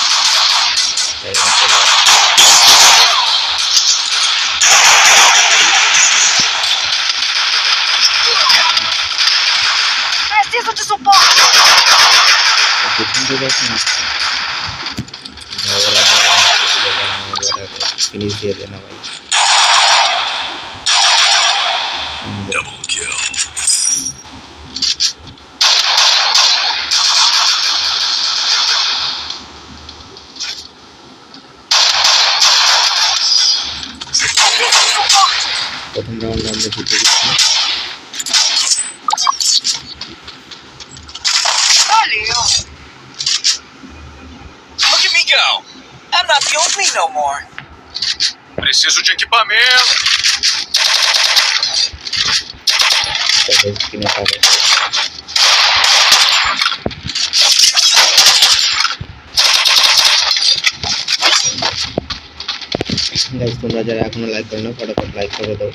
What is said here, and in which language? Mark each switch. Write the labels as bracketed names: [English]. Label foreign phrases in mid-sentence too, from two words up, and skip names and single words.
[Portuguese] Preciso de suporte. [Bangla] ফিনিশ দিয়ে দেন ভাই। [English] Double kill. [Bangla] প্রথম রাউন্ডে আমরা জিতে গেছি। [Portuguese] Valeu. [English] Look at me go. I'm not the old me no more. [Portuguese] Preciso de equipamento. [Bangla] স্ক্রিনে পাবে। গাইস তোমরা যারা এখনো লাইক করো না ফটাফট লাইক করে দাও।